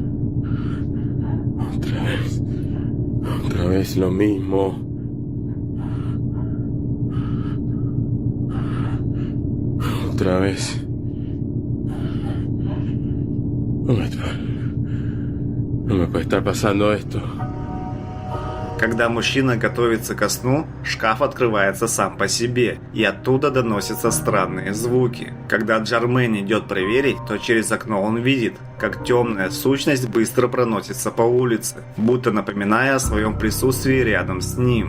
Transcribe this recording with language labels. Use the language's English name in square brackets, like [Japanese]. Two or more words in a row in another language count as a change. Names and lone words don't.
[Spanish] Otra vez lo mismo. Otra vez. No me puede estar pasando esto. [Russian] Когда мужчина готовится ко сну, шкаф открывается сам по себе, и оттуда доносятся странные звуки. Когда Джермейн идет проверить, то через окно он видит, как темная сущность быстро проносится по улице, будто напоминая о своем присутствии рядом с ним.